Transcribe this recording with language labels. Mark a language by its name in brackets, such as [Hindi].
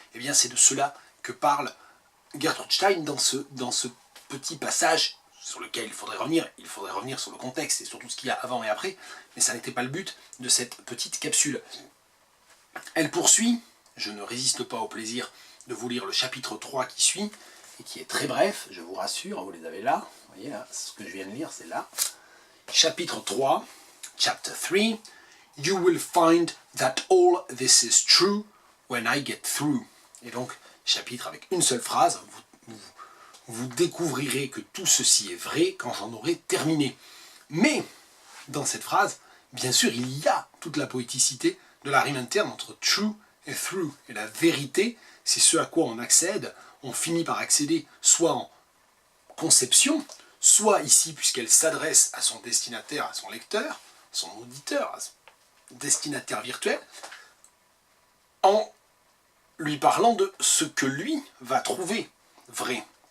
[French] Eh bien c'est de cela que parle Gertrude Stein dans ce petit passage sur lequel il faudrait revenir sur le contexte et sur tout ce qu'il y a avant et après, mais ça n'était pas le but de cette petite capsule. Elle poursuit, je ne résiste pas au plaisir de vous lire le chapitre 3 qui suit, et qui est très bref, je vous rassure, vous les avez là, vous voyez là, ce que je viens de lire, c'est là. Chapitre 3, [English] Chapter 3, You will find that all this is true when I get through. [French] Et donc, chapitre avec une seule phrase, vous découvrirez que tout ceci est vrai quand j'en aurai terminé. Mais, dans cette phrase, bien sûr, il y a toute la poéticité de la rime interne entre true et through. Et la vérité, c'est ce à quoi on accède, on finit par accéder soit en conception, soit ici, puisqu'elle s'adresse à son destinataire, à son lecteur, son auditeur, à son destinataire virtuel, en lui parlant de ce que lui va trouver vrai.